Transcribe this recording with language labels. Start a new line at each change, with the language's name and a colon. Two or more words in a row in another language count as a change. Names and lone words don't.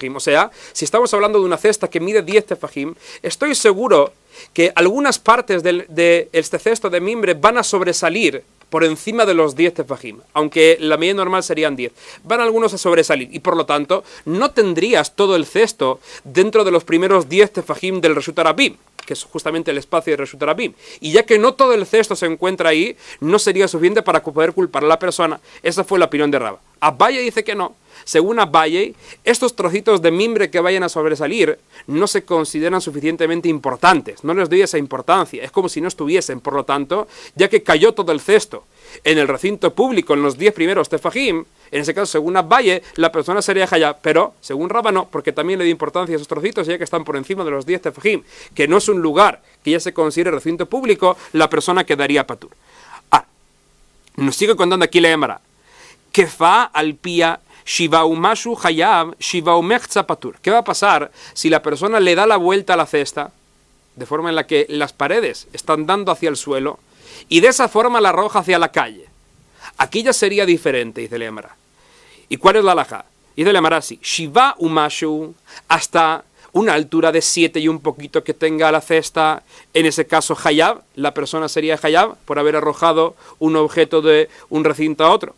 Spanish: O sea, si estamos hablando de una cesta que mide 10 tefajim, estoy seguro que algunas partes de este cesto de mimbre van a sobresalir por encima de los 10 tefajim, aunque la medida normal serían 10. Van algunos a sobresalir y por lo tanto no tendrías todo el cesto dentro de los primeros 10 tefajim del
Hebrew: רשות הרבים,
Spanish: que es justamente el espacio de
Hebrew: רשות הרבים.
Spanish: Y ya que no todo el cesto se encuentra ahí, no sería suficiente para poder culpar a la persona. Esa fue la opinión de Raba. Abaye dice que no. Según Abaye, estos trocitos de mimbre que vayan a sobresalir no se consideran suficientemente importantes, no les doy esa importancia, es como si no estuviesen. Por lo tanto, ya que cayó todo el cesto en el recinto público en los 10 primeros tefajim, en ese caso, según Abaye, la persona sería hayab, pero según Raba no, porque también le dio importancia a esos trocitos, ya que están por encima de los 10 tefajim, que no es un lugar que ya se considere recinto público, la persona quedaría patur. Nos sigue contando aquí la Gemara.
Hebrew: כפאה על פיה שבעה ומשהו חייב שבעה ומחצה פטור.
Spanish: ¿Qué va a pasar si la persona le da la vuelta a la cesta, de forma en la que las paredes están dando hacia el suelo, y de esa forma la arroja hacia la calle? Aquí ya sería diferente, dice la Gemara. ¿Y cuál es la halajá? Dice la Gemara así:
Hebrew: שבעה ומשהו,
Spanish: hasta una altura de 7 y un poquito que tenga la cesta, en ese caso hayab, la persona sería hayab por haber arrojado un objeto de un recinto a otro.